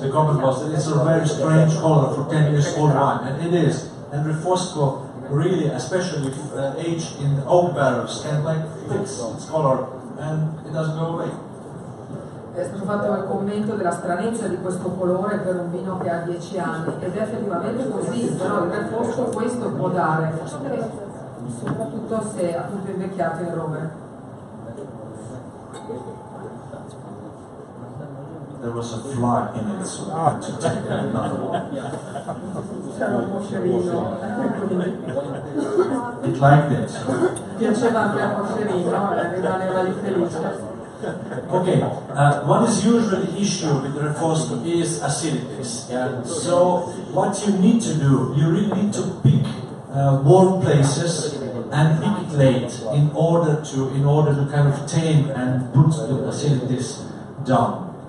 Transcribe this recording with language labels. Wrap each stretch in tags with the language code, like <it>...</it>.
<en>The comment was that it's a very strange color for 10 years old wine, and it is. And Refosco really, especially aged in oak barrels, can like fix its color and it doesn't go away.</en> <it>È stato fatto il commento della stranezza di questo colore per un vino che ha 10 anni ed è effettivamente così, però il Refosco questo può dare, soprattutto se è appunto invecchiato in rover.</it> <en>There was a fly in it, so I had to take another one.</en> <it>C'era un moscerino, quindi</it> <en>It liked it.</en> <it>piaceva anche al moscerino, rimaneva lì felice.</it> <en>Okay, what is usually the issue with Refosco is acidities. Yeah? So what you need to do, you really need to pick warm places and pick it late in order to kind of tame and put the acidities down.</en>